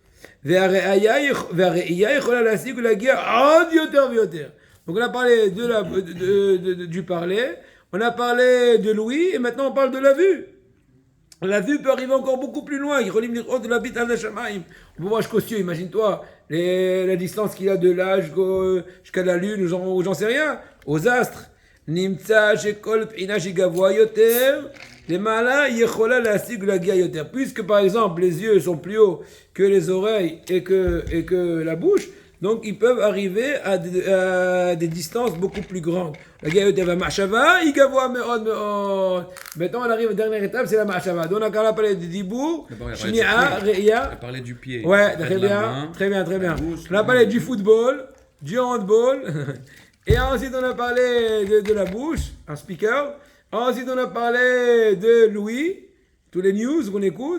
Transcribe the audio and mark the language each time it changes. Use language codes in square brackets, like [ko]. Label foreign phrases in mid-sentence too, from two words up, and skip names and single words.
[fr] Donc on a parlé du parler, on a parlé de l'ouïe et maintenant on parle de la vue. La vue peut arriver encore beaucoup plus loin. On peut voir jusqu'aux cieux, imagine-toi la distance qu'il y a de là jusqu'à la lune ou j'en sais rien, aux astres. [he] נמצא שכל בחינה שגבוה יותר, למעלה היא יכולה להשיג ולהגיע יותר. [fr] Puisque par exemple les yeux sont plus hauts que les oreilles et que la bouche, donc ils peuvent arriver à des distances beaucoup plus grandes. [he] להגיע יותר והמחשבה היא גבוה מאוד מאוד. [fr] Maintenant on arrive à la dernière étape, c'est la מחשבה. Donc on a parlé de [he] דיבור, שמיעה, ראייה. [fr] On a parlé du pied. Ouais, très bien. On a parlé du football, du handball. Et ensuite, on a parlé de la bouche, un speaker. Ensuite, on a parlé de l'ouïe, tous les news qu'on écoute.